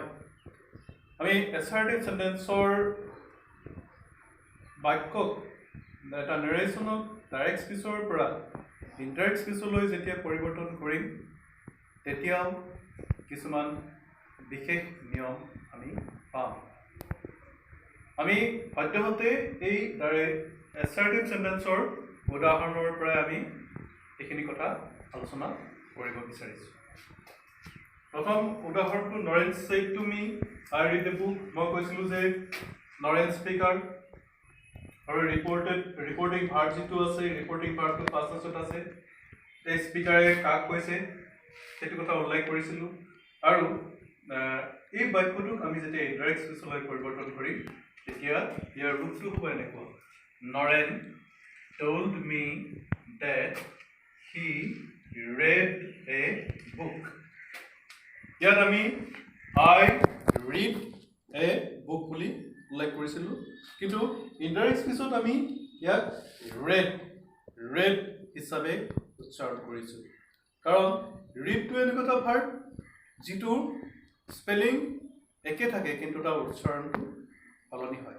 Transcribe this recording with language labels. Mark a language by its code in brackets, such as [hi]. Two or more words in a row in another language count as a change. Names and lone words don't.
[as] আমি [en] assertive sentenceৰ [as] বাক্যক এটা নেৰেশ্যনক [en] direct speechৰ [as] পৰা [en] indirect speechলৈ [as] যেতিয়া পৰিৱৰ্তন কৰিম তেতিয়াও কিছুমান বিশেষ নিয়ম আমি পাম। আমি সদ্যহতে এই [en] assertive sentenceৰ [as] উদাহৰণৰ পৰা আমি এইখিনি কথা আলোচনা কৰিব বিচাৰিছোঁ। প্ৰথম উদাহৰণটো নৰেন [en] said to me I read a book। [as] মই কৈছিলোঁ যে নৰেন স্পীকাৰ আৰু [en] reporting verb [as] যিটো আছে [en] reporting verbটো past tenseত [as] আছে। এই স্পীকাৰে কাক কৈছে সেইটো কথা উল্লেখ কৰিছিলোঁ আৰু এই বাক্যটোক আমি যেতিয়া [en] indirect speechলৈ [as] পৰিৱৰ্তন কৰিম তেতিয়া ইয়াৰ ৰূপটো হ'ব এনেকুৱা নৰেন [en] told me that he read a book। [as] ইয়াত আমি [en] I read a book [as] বুলি উল্লেখ কৰিছিলোঁ কিন্তু [en] indirect speechত [as] আমি ইয়াক read হিচাপে উচ্চাৰণ কৰিছোঁ কাৰণ ৰিডটো এনেকুৱা এটা ভাৰ্ব যিটো স্পেলিং একে থাকে কিন্তু তাৰ উচ্চাৰণটো সলনি হয়।